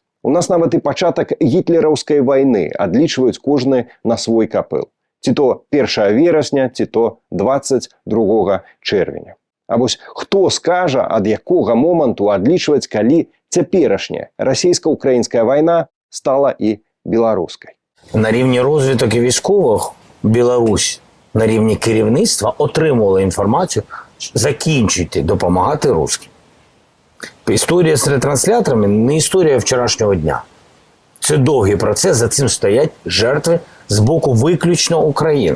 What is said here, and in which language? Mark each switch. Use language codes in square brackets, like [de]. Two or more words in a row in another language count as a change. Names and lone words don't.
[be] У нас нават і пачатак гітлераўскай вайны адлічваюць кожны на свой капэл. Ці то 1 верасня, ці то 22 чэрвеня. А вось хто скажа, ад якога моманту адлічваць, калі цяперашняя расійска-украінская вайна стала і беларускай? [uk] На рівні розвиток і військових Білорусь на рівні керівництва отримувала інформацію: закінчуйте допомагати русським. Історія з ретрансляторами не історія вчорашнього дня. Це довгий процес, за цим стоять жертви з боку виключно України.